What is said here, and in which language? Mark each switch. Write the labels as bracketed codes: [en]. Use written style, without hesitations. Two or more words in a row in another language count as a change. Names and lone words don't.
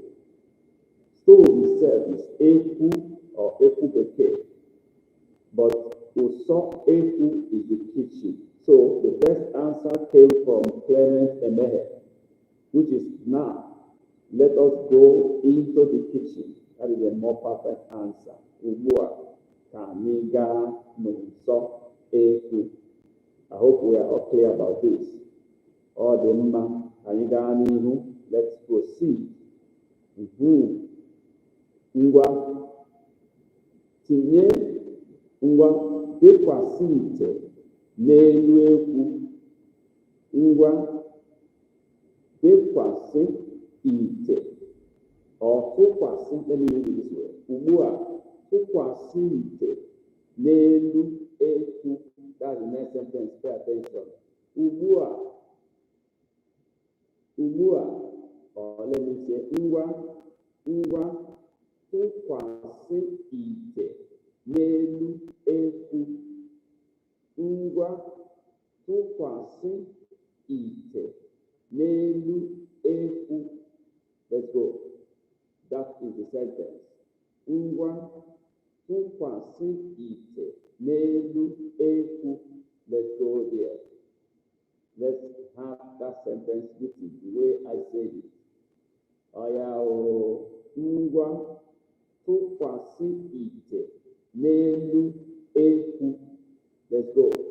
[en] Stove itself is eku or [ig] eku beke. But uso eku is the kitchen. [en] So the best answer came from Clement Emehe, which is now. Let us go into the kitchen. That is a more perfect answer. [ig] Ubua, Kaniga n'ụsọ eku. [en] I hope we are all clear about this. All the [ig] mma, Kaniga n'ihu. [en] Let's proceed. [ig] Ngwa, tinye, ngwa, dekwasị ite n'elu ekwu. Ngwa, dekwasị ite. Or tụkwasị, [en] let me read it this way. [ig] Ubua, tụkwasị ite n'elu ekwu. [en] That's the next sentence. Pay attention. Ubua, or let me say, [ig] ngwa, tụkwasị ite n'elu ekwu. Ngwa, tụkwasị ite n'elu ekwu. [en] Let's go. That is the sentence. [ig] Ngwa, tụkwasị ite n'elu ekwu. [en] Let's go there. Let's have that sentence written the way I said it. [ig] Ngwa, tụkwasị ite n'elu ekwu. [en] Let's go.